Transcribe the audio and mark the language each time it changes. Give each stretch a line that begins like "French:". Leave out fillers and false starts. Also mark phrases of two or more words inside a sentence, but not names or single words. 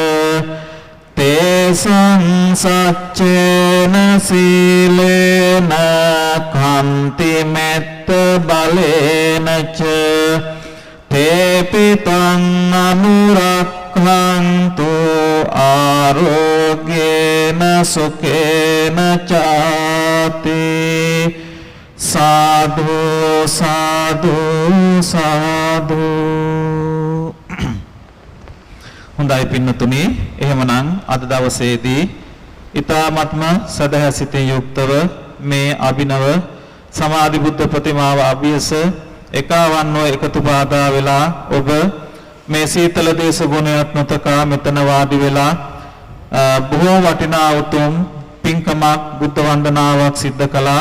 Pali: තේසං සච්චේන සීලේන කන්ති මෙත්ත බලේන ච තේපිතං අනුරක්ඛන්තු ආරෝග්‍යේන සුඛේන චාති සාදු සාදු සාදු.
Sinhala: හොඳයි පින්නතුනි, එහෙමනම් අද දවසේදී ඊ타ත්ම සදහසිතින් යුක්තව මේ අභිනව සමාධි බුද්ධ ප්‍රතිමාව අභියස එකවන්ව එකතු පාදා වෙලා ඔබ මේ සීතල දේශ ගුණයත් නොතකා මෙතන වාඩි වෙලා බොහෝ වටිනා උතුම් පින්කමක් බුද්ධ වන්දනාවක් සිද්ධ කළා.